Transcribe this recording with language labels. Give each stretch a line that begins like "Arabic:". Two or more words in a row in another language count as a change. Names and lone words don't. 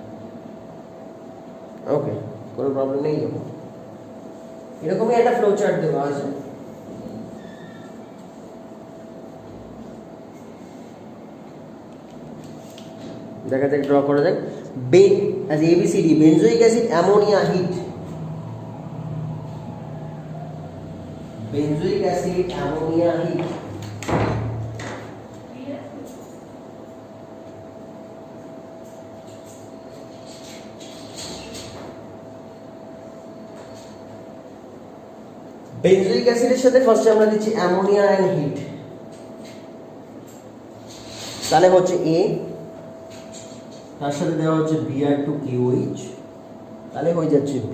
Bangla: ওকে, কোনো প্রবলেম নেই। এরকমই একটা
English: flow chart
Bangla: দেওয়া আছে। দেখা যাক, ড্র করা যাক।
English: as ABCD, benzoic acid, ammonia, heat। benzoic acid, ammonia, heat।
Bangla: বেনজোইক অ্যাসিডের সাথে ফার্স্টে আমরা দিচ্ছি
English: ammonia and heat,
Bangla: তাহলে হচ্ছে A, তার সাথে দেওয়া হচ্ছে Br2KOH, তাহলে হয়ে যাচ্ছে B।